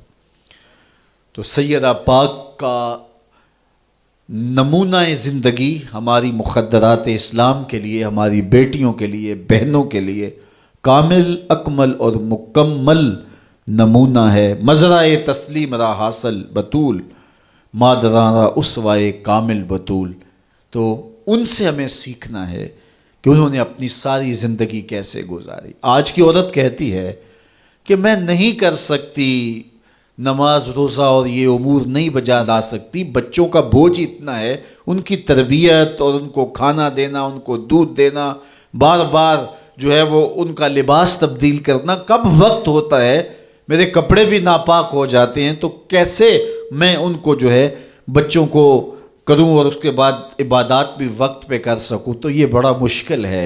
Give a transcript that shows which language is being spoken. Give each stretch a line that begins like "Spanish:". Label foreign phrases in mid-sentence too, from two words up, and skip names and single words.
Urdu: تو سیدہ پاک کا نمونہ زندگی ہماری مخدرات اسلام کے لیے، ہماری بیٹیوں کے لیے، بہنوں کے لیے کامل، اکمل اور مکمل نمونہ ہے۔
Persian: مزرعہ تسلیم را حاصل بطول، مادران را اسوائے کامل بطول۔
Urdu: تو ان سے ہمیں سیکھنا ہے کہ انہوں نے اپنی ساری زندگی کیسے گزاری۔ آج کی عورت کہتی ہے کہ میں نہیں کر سکتی نماز، روزہ اور یہ امور نہیں بجا لا سکتی، بچوں کا بوجھ اتنا ہے، ان کی تربیت اور ان کو کھانا دینا، ان کو دودھ دینا، بار بار جو ہے وہ ان کا لباس تبدیل کرنا، کب وقت ہوتا ہے، میرے کپڑے بھی ناپاک ہو جاتے ہیں، تو کیسے میں ان کو جو ہے بچوں کو کروں اور اس کے بعد عبادات بھی وقت پہ کر سکوں، تو یہ بڑا مشکل ہے۔